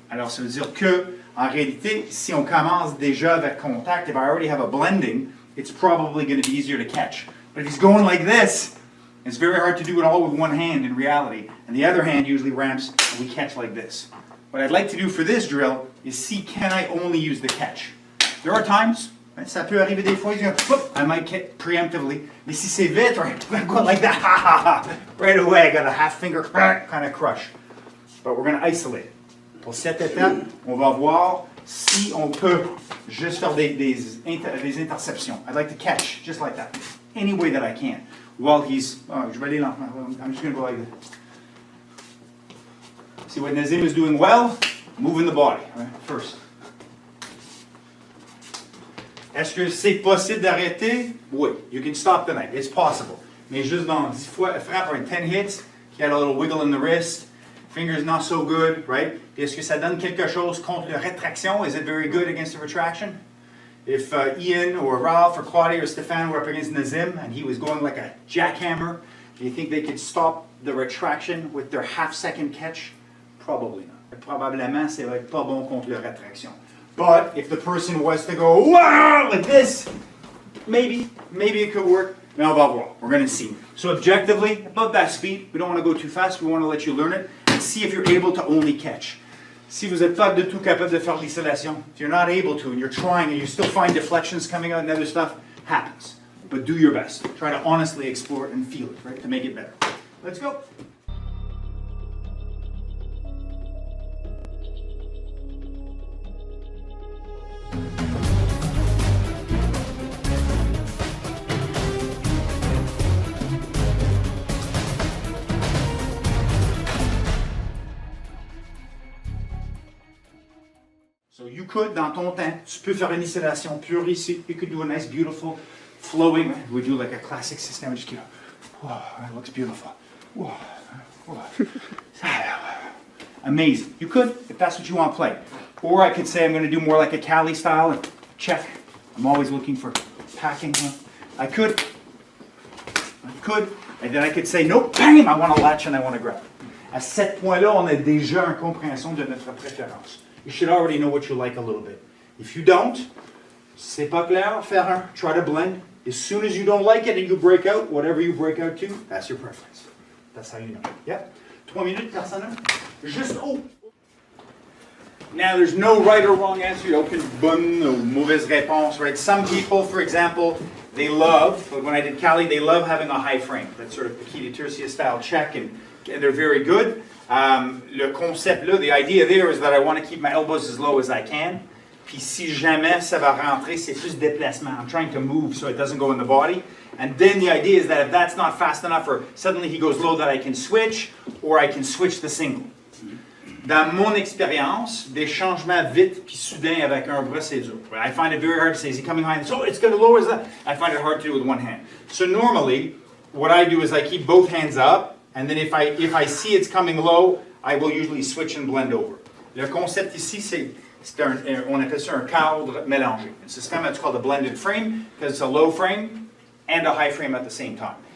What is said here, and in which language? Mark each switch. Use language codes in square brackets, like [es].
[fr] Alors, ça veut dire que, en réalité, si on commence déjà avec contact, [en] if I already have a blending, it's probably going to be easier to catch. But if he's going like this, it's very hard to do it all with one hand in reality. And the other hand usually ramps, and we catch like this. What I'd like to do for this drill is see, can I only use the catch? There are times [fr] Ça peut arriver des fois, [en] I might hit preemptively. [fr] Mais si c'est vite, [en] right, go like that, right away, I got a half finger kind of crush. But we're going to isolate it. [fr] Pour cette étape, on va voir si on peut juste faire des interceptions. [en] I'd like to catch, just like that, any way that I can. While he's, [fr] je vais aller lentement. [en] I'm just going to go like this. See what Nazim is doing well? Moving the body, right, first. [fr] Est-ce que c'est possible d'arrêter? [en] Oui, you can stop the knife, it's possible. [fr] Mais juste dans 10 fois, frappe un 10 [en] hits, you got a little wiggle in the wrist, fingers not so good, right? [fr] Est-ce que ça donne quelque chose contre la rétraction? [en] Is it very good against the retraction? If Ian or Ralph or Claudia or Stefan were up against Nazim and he was going like a jackhammer, do you think they could stop the retraction with their half-second catch? Probably not. [fr] Probablement, c'est pas bon contre la rétraction. [en] But if the person was to go, wow, like this, maybe it could work. [fr] Mais on va voir. [en] We're going to see. So objectively, about that speed, we don't want to go too fast. We want to let you learn it and see if you're able to only catch. [fr] Si vous n'êtes pas du tout capable de faire l'isolation, [en] if you're not able to and you're trying and you still find deflections coming out and other stuff, happens. But do your best. Try to honestly explore it and feel it, right, to make it better. Let's go. So you could, [fr] dans ton temps, tu peux faire une isolation pure ici. [en] You could do a nice, beautiful, flowing. We do like a classic system. Just keep, whoa, that looks beautiful. Whoa, whoa. Amazing. You could, if that's what you want to play. Or I could say I'm going to do more like a Cali style and check. I'm always looking for packing. I could. And then I could say, nope, bam, I want to latch and I want to grab. [fr] À cet point-là, on a déjà une compréhension de notre préférence. [en] You should already know what you like a little bit. If you don't, [fr] c'est pas clair, faire un, [en] try to blend. As soon as you don't like it and you break out, whatever you break out to, that's your preference. That's how you know. Yeah? 3 minutes, personne? Just, oh! Now, there's no right or wrong answer. [fr] Il n'y a aucune bonne ou mauvaise réponse, [en] right? Some people, for example, they love, when I did Cali, they love having a high frame. That's sort of Paquita Tercia style check, and they're very good. [fr] Le concept là, [en] the idea there is that I want to keep my elbows as low as I can. [fr] Puis si jamais ça va rentrer, c'est plus déplacement. [en] I'm trying to move so it doesn't go in the body. And then the idea is that if that's not fast enough or suddenly he goes low, that I can switch, or I can switch the single. [fr] Dans mon expérience, des changements vite puis soudains avec un bras, c'est dur. [en] I find it very hard to say, is he coming high? So it's going to lower that. I find it hard to do with one hand. So normally, what I do is I keep both hands up. And then if I see it's coming low, I will usually switch and blend over. [fr] Le concept ici, on appelle ça un cadre mélangé. [en] It's a system that's called a blended frame, because it's a low frame and a high frame at the same time.